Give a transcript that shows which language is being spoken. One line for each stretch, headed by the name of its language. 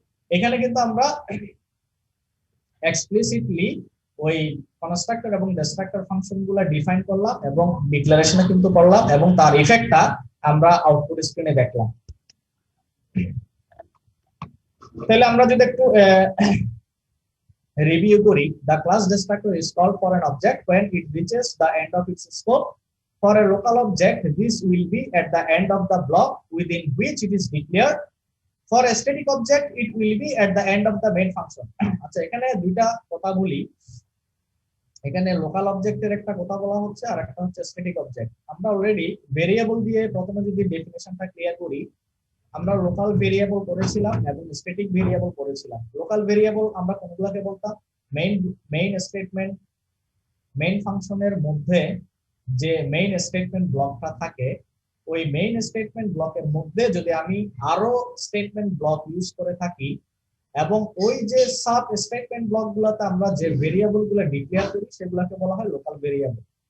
Bangla: এখানে কিন্তু আমরা এক্সপ্লিসিটলি ওই কনস্ট্রাক্টর এবং ডিস্ট্রাক্টর ফাংশন গুলা ডিফাইন করলাম এবং ডিক্লারেশনে কিন্তু করলাম, এবং তার ইফেক্টটা আমরা আউটপুট স্ক্রিনে দেখলাম। তাহলে আমরা যদি একটু রিভিউ করি,
English: the class destructor is called for an object when it reaches the end of its scope. For a local object, this will be at the end of the block within which it is declared. For a static object, it will be at the end of the main function.
Bangla: আচ্ছা, এখানে দুইটা কথা বলি, এখানে local অবজেক্টের একটা কথা বলা হচ্ছে আর একটা হচ্ছে স্ট্যাটিক অবজেক্ট। আমরা অলরেডি ভেরিয়েবল দিয়ে প্রথমে যদি ডেফিনেশনটা ক্লিয়ার করি, আমরা লোকাল ভেরিয়েবল করেছিলাম এবং স্ট্যাটিক ভেরিয়েবল করেছিলাম। লোকাল ভেরিয়েবল আমরা কোনগুলোকে বলতাম, মেইন স্টেটমেন্ট, মেইন ফাংশনের মধ্যে যে মেইন স্টেটমেন্ট ব্লকটা থাকে, ওই মেইন স্টেটমেন্ট ব্লকের মধ্যে যদি আমি আরো স্টেটমেন্ট ব্লক ইউজ করে থাকি, এবং ওই যে সাব স্টেটমেন্ট ব্লক গুলাতে আমরা যে ভেরিয়েবল গুলো ডিক্লেয়ার করি সেগুলোকে বলা হয় লোকাল ভেরিয়েবল।